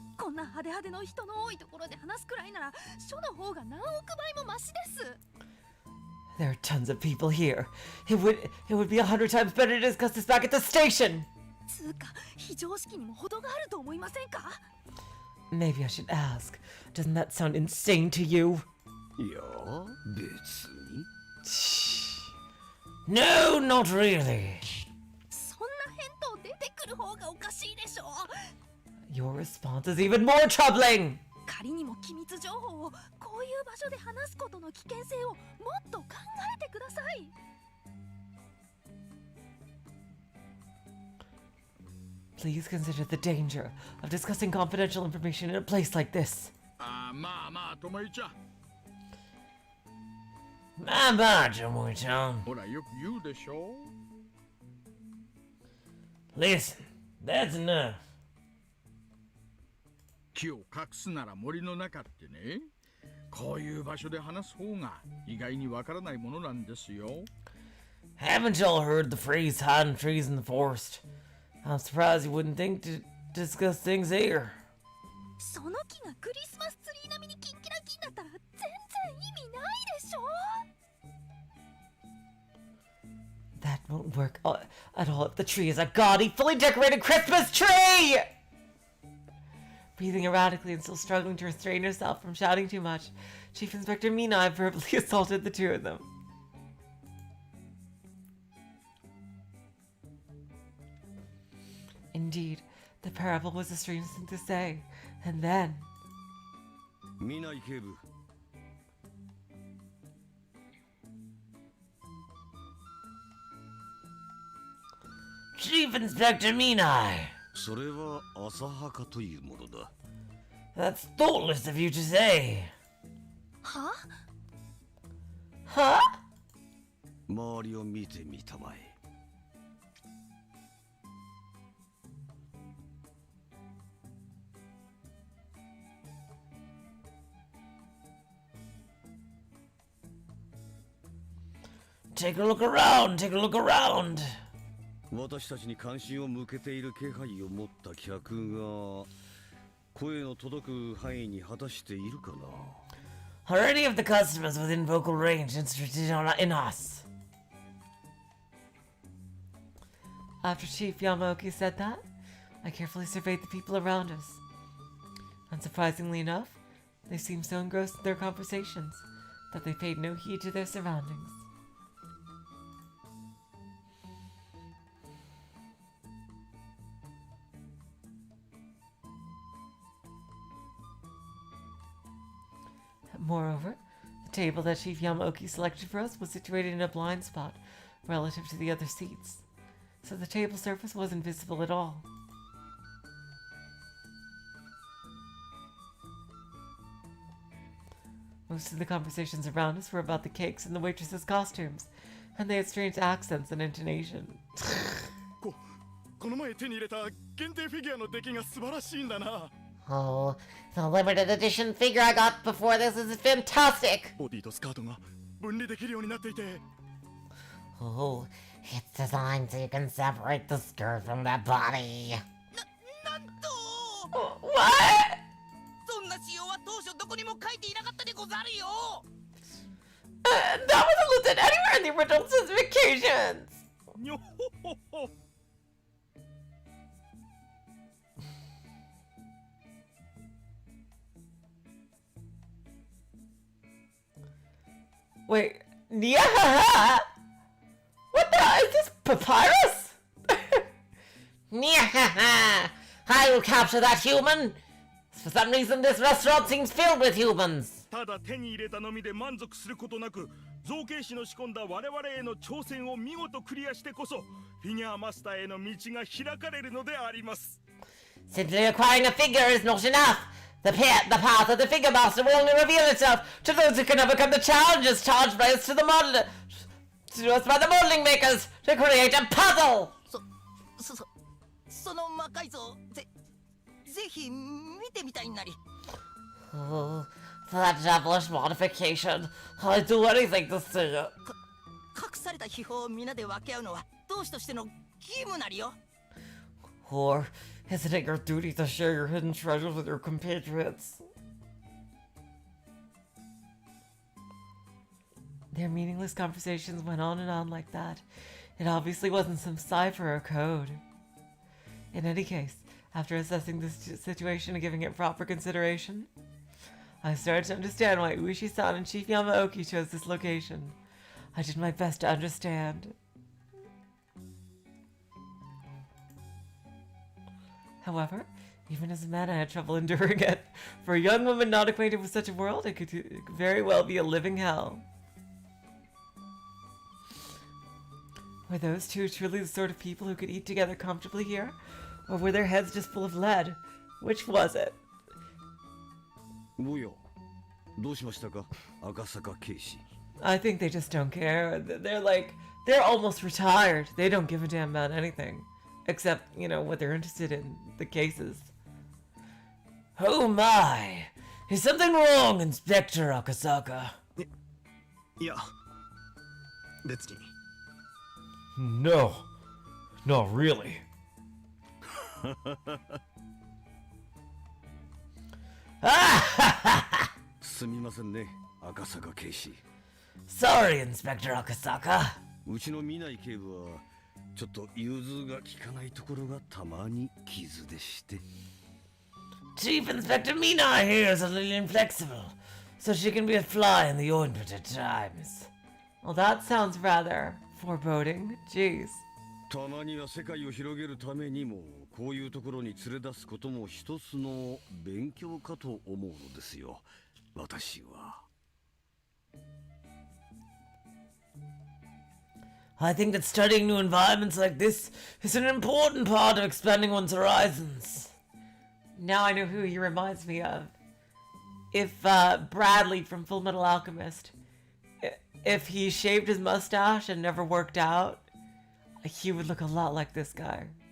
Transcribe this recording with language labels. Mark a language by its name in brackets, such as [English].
[Japanese] こんな派手派手の人の多いところで話すくらいなら署の方が何億倍もマシです。 [English] There are tons of people here. It would be 100 times better to discuss this back at the station. [Japanese] つうか非常識にも程があると思いませんか？ [English] Maybe I should ask. Doesn't that sound insane to you? [Japanese] いや、別に。 [English] No, not really. [Japanese] そんな返答出てくる方がおかしいでしょ。 [English] Your response is even more troubling. [Japanese] 仮にも機密情報をこういう場所で話すことの危険性をもっと考えてください。 [English] Please consider the danger of discussing confidential information in a place like this. [Japanese] ああ、まあまあ、ともいちゃん。 [English] My, Tomoe-chan. [Japanese] ほら、よく言うでしょ。 [English] Listen, that's enough. [Japanese] 木を隠すなら森の中ってね。こういう場所で話す方が意外にわからないものなんですよ。 [English] Haven't y'all heard the phrase hiding trees in the forest? I'm surprised you wouldn't think to discuss things here. [Japanese] その木がクリスマスツリー並みにキンキラキンだったら全然意味ないでしょ。 [English] That won't work at all if the tree is a gaudy, fully decorated Christmas tree! Breathing erratically and still struggling to restrain herself from shouting too much, Chief Inspector Minai verbally assaulted the two of them. Indeed, the parable was a strange thing to say. And then... [Japanese] 見ない警部。 [English] Chief Inspector Minai. [Japanese] それは浅はかというものだ。 [English] That's thoughtless of you to say. [Japanese] は？ [English] Huh? [Japanese] 周りを見てみたまえ。 [English] Take a look around, take a look around. [Japanese] 私たちに関心を向けている気配を持った客が声の届く範囲に果たしているかな。 [English] Are any of the customers within vocal range interested in us? After Chief Yamaoki said that, I carefully surveyed the people around us. Unsurprisingly enough, they seemed so engrossed in their conversations that they paid no heed to their surroundings. Moreover, the table that Chief Yamaoki selected for us was situated in a blind spot relative to the other seats, so the table surface wasn't visible at all. Most of the conversations around us were about the cakes and the waitresses' costumes, and they had strange accents and intonation. [Japanese] この前手に入れた限定フィギュアの出来が素晴らしいんだな。 [English] Oh, the limited edition figure I got before this is fantastic! [Japanese] ボディとスカートが分離できるようになっていて。 [English] Oh, it's designed so you can separate the skirt from the body. [Japanese] なんと [English] What? [Japanese] そんな仕様は当初どこにも書いていなかったでござるよ。 [English] That wasn't listed anywhere in the original specifications! にょほほほ。 Wait, yeah! What the hell is this, papyrus? Nyahaha! I will capture that human! For some reason, this restaurant seems filled with humans. [Japanese] ただ手に入れたのみで満足することなく、造形師の仕込んだ我々への挑戦を見事クリアしてこそ、フィギュアマスターへの道が開かれるのであります。 [English] Simply acquiring a figure is not enough. The path of the figure master will only reveal itself to those who can overcome the challenges charged by us to us by the modeling makers to create a puzzle. [Japanese] その魔改造ぜひ見てみたいなり。 [English] Oh, that devilish modification. I'd do anything to see it. [Japanese] 隠された秘宝を皆で分け合うのは同志としての義務なりよ。 [English] Or isn't it your duty to share your hidden treasures with your compatriots? Their meaningless conversations went on and on like that. It obviously wasn't some cipher or code. In any case, after assessing this situation and giving it proper consideration, I started to understand why Uishi-san and Chief Yamaoki chose this location. I did my best to understand. However, even as a man, I had trouble enduring it. For a young woman not acquainted with such a world, it could very well be a living hell. Were those two truly the sort of people who could eat together comfortably here? Or were their heads just full of lead? Which was it? [Japanese] おや、どうしましたか、赤坂警視。 [English] I think they just don't care. They're almost retired. They don't give a damn about anything. Except, you know, what they're interested in, the cases. Oh my! Is something wrong, Inspector Akasaka? [Japanese] いや別に。 [English] No, not really. [Japanese] すみませんね、赤坂警視。 [English] Sorry, Inspector Akasaka. [Japanese] うちの見ない警部はちょっと融通が利かないところがたまに傷でして。 [English] Chief Inspector Mina here is a little inflexible, so she can be a fly in the ointment at times. Well, that sounds rather foreboding. Jeez. [Japanese] たまには世界を広げるためにもこういうところに連れ出すことも一つの勉強かと思うのですよ、私は。 [English] I think that studying new environments like this is an important part of expanding one's horizons. Now I know who he reminds me of. If Bradley from Full Metal Alchemist, if he shaved his mustache and never worked out, he would look a lot like this guy.